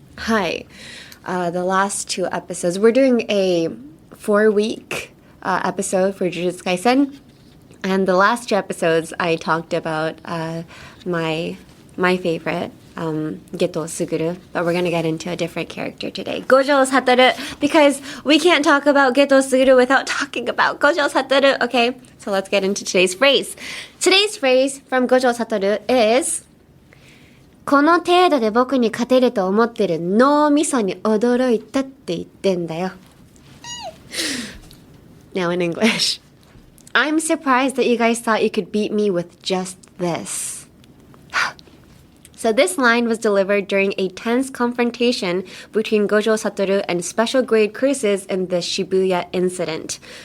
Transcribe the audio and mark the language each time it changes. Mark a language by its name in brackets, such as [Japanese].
[English] Hi, the last 2 episodes, we're doing a 4-week episode for Jujutsu Kaisen, and the last 2 episodes I talked about my favorite.Geto Suguru, but we're going to get into a different character today. Gojo Satoru, because we can't talk about Geto Suguru without talking about Gojo Satoru. Okay, so let's get into today's phrase. Today's phrase from Gojo Satoru is [Japanese] この程度で僕に勝てると思ってる脳みそに驚いたって言ってんだよ。 [English] Now in English. I'm surprised that you guys thought you could beat me with just this.So this line was delivered during a tense confrontation between Gojo Satoru and special grade curses in the Shibuya incident.